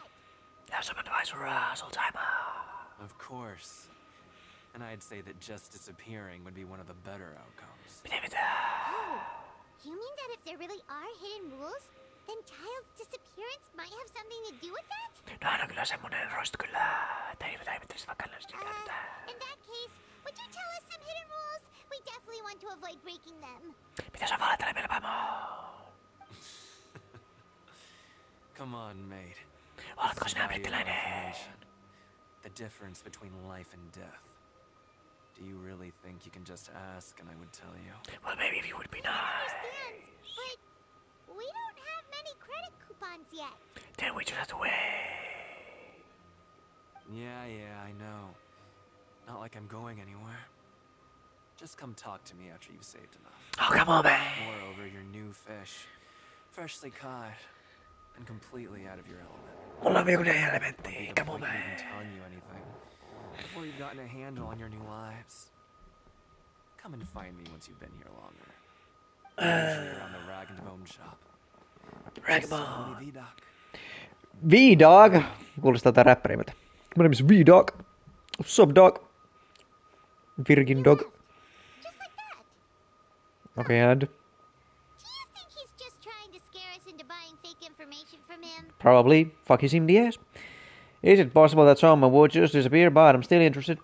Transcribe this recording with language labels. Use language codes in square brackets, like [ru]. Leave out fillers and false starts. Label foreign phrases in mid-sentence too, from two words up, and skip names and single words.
[en] Have some advice for us, old timer. Of course. And I'd say that just disappearing would be one of the better outcomes. Oh, you mean that if there really are hidden rules, then Child's disappearance might have something to do with that? [fi] No, aina kyllä semmonen roisto kyllä, että ei pitäisi vaikka [en] In that case, would you tell us some hidden rules? We definitely want to avoid breaking them. [fi] Mitä sä valehtelee meille, Paimo? [en] Come on, mate. [fi] Oletko sinä brittiläinen? [en] The difference between life and death. Do you really think you can just ask and I would tell you? Well, maybe if you would be nice. But we don't have many credit coupons yet. Then we just have to wait. Yeah, I know. Not like I'm going anywhere. Just come talk to me after you've saved enough. Oh, come on, man. Moreover, your new fish. Freshly caught. And completely out of your element. [fi] Mulla on joku elementti. [en] Come on, man. Even telling you anything. Before you've gotten a handle on your new lives. Come and find me once you've been here longer. Usually around the Rag and Bone shop. Ragabone. V-Dog. [fi] Kuulostaa tää räppärimältä. [en] My name is V-Dog. What's up, dog? Virgin dog. Just like that. Okay, and? Do you think he's just trying to scare us into buying fake information from him? Probably. Fuck his MDS. Is it possible that someone would just disappear, but I'm still interested?